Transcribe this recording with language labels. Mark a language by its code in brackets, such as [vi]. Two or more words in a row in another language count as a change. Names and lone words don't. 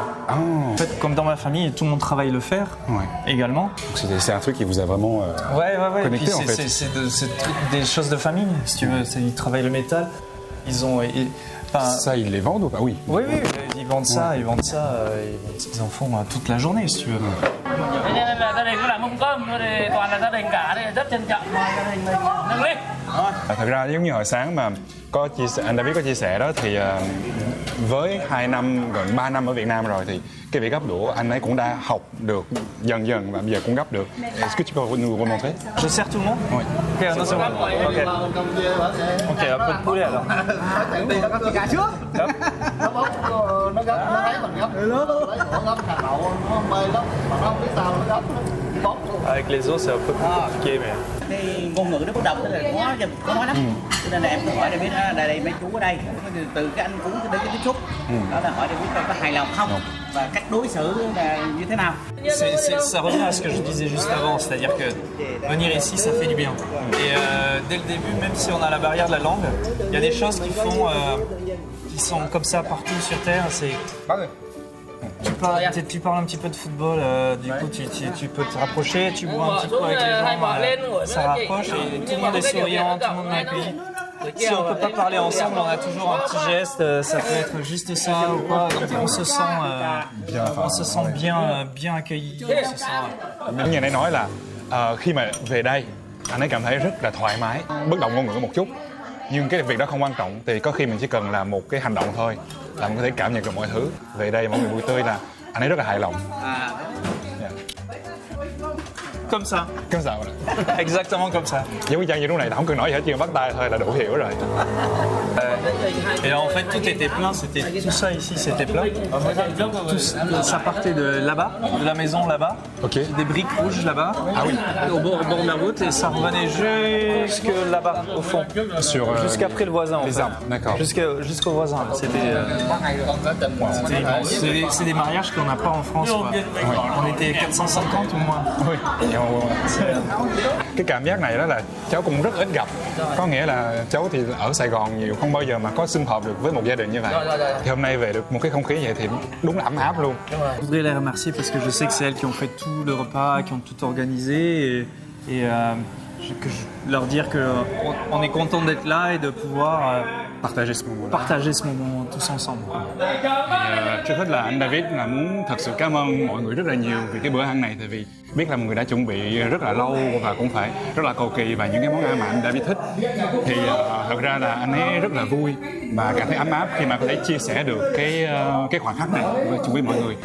[fr] En fait comme dans ma famille tout le monde travaille le fer également. Donc c'est un truc qui vous a vraiment connecté en fait. C'est des choses de famille si tu veux, ils travaillent le métal, ils ont... ça, ils les vendent ou pas? Oui, ils vendent ça, ils en font toute la journée si tu veux. [vi] Thế nên là gia đình cứ làm mâm cơm thôi thì toàn là gia đình cả, thì rất trân trọng mời gia đình mình nâng lên. Thật ra giống như hồi sáng mà anh David có chia sẻ đó thì với 2 năm, gần 3 năm ở Việt Nam rồi thì cái việc gấp đũa anh ấy cũng đã học được dần dần và bây giờ cũng gấp được. [fr] Est-ce que tu peux nous remontrer? Je sers tout le monde. Oui. Ok, attention. Ok. Ok, un peu de poulet alors. Hop. [vi] Nó gấp, nó thấy mình gấp lấy của gấp hạt đậu nó mê lắm mà nó không biết sao nó gấp bóc luôn. [fr] Avec les os, c'est un peu plus compliqué mais. [vi] Cái ngôn ngữ nó bất đồng, tức là khó nói lắm. Cho nên là em hỏi để biết đây mấy chú ở đây từ cái anh cũng đến cái tiếp xúc đó là hỏi để biết có hài lòng không và cách đối xử là như thế nào. [fr] Ça revient à ce que je disais juste avant, c'est-à-dire que venir ici, ça fait du bien. Et dès le début, même si on a la barrière de la langue, il y a des choses qui font, qui sont comme ça partout sur Terre. C'est tu parles un petit peu de football, du coup tu peux te rapprocher, tu bois un petit coup avec les gens, ça rapproche et tout le monde est souriant, tout le monde m'accueille. Si on peut pas parler ensemble, on a toujours un petit geste, ça peut être juste ça ou quoi, donc on se sent bien accueilli. [vi] Như anh ấy nói là khi mà về đây anh ấy cảm thấy rất là thoải mái, bất động ngôn ngữ một chút. Nhưng cái việc đó không quan trọng, thì có khi mình chỉ cần làm một cái hành động thôi là mình có thể cảm nhận được mọi thứ. Về đây mọi người vui tươi là anh ấy rất là hài lòng. [fr] Comme ça. Comme ça. Exactement comme ça. [vi] Giống như Trang như lúc này, không cần nói gì hết, chỉ cần bắt tay thôi là đủ hiểu rồi. [fr] Et en fait tout était plein, c'était tout ça ici, c'était plein. Tout ça partait de là-bas, de la maison là-bas. Ok. Des briques rouges là-bas. Ah oui. Au bord de la route et ça revenait jusque là-bas au fond. Jusqu'après le voisin. Les arbres, d'accord. Jusqu'au voisin. C'était immense. C'est des mariages qu'on n'a pas en France. Quoi. On était 450 ou moins. Oui. [vi] Cái cảm giác này đó là cháu cũng rất ít gặp. Có nghĩa là cháu thì ở Sài Gòn nhiều, không bao giờ mà có sum họp được với một gia đình như vậy. Thì hôm nay về được một cái không khí vậy thì đúng là ấm áp luôn. [fr] Je voudrais les remercier parce que je sais que c'est elles qui ont fait tout le repas, qui ont tout organisé et que je leur dire que on est content d'être là et de pouvoir partager ce moment tous ensemble. [vi] Trước hết là anh David là muốn thật sự cảm ơn mọi người rất là nhiều vì cái bữa ăn này, tại vì biết là mọi người đã chuẩn bị rất là lâu và cũng phải rất là cầu kỳ và những cái món ăn mà anh David thích. Thì thật ra là anh ấy rất là vui và cảm thấy ấm áp khi mà có thể chia sẻ được cái khoảnh khắc này với mọi người.